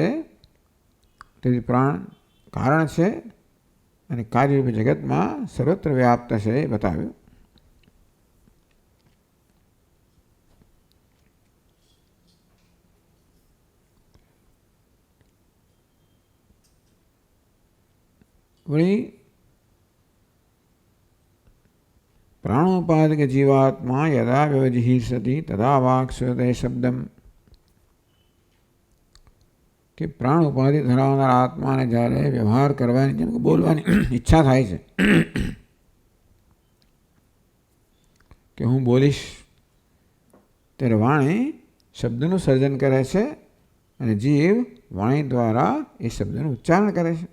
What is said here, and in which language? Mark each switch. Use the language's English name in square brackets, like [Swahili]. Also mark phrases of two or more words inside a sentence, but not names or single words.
[Gujarati] તેથી પ્રાણ કારણ છે અને કાર્યરૂપી જગતમાં સર્વત્ર વ્યાપ્ત છે એ બતાવ્યું. વળી [Sanskrit] प्राणोपाधिक जीवात्मा यदा व्यवजिहीर्षति तदा वाक् शब्दम [Gujarati] કે પ્રાણ ઉપાધિ ધરાવનાર આત્માને જ્યારે વ્યવહાર કરવાની જેમ કે બોલવાની ઈચ્છા થાય છે કે હું બોલીશ ત્યારે વાણી શબ્દનું સર્જન કરે છે અને જીવ વાણી દ્વારા એ શબ્દનું ઉચ્ચારણ કરે છે.